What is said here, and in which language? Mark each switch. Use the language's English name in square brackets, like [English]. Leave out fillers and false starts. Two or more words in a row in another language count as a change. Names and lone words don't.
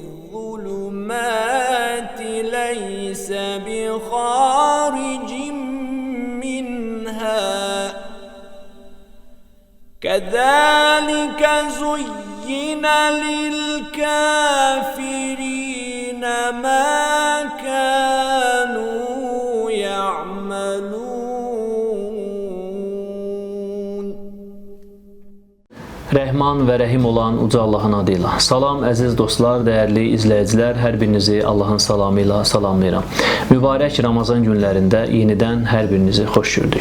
[Arabic] الظلمات ليس بخارج منها كذلك زين للكافرين ما كانوا يعملون. [Azerbaijani] Rəhman və Rəhim olan uca Allahın adıyla. Salam əziz dostlar, dəyərli izləyicilər, hər birinizi Allahın salamı ilə salamlayıram. Mübarək Ramazan günlərində yenidən hər birinizi xoş gördük.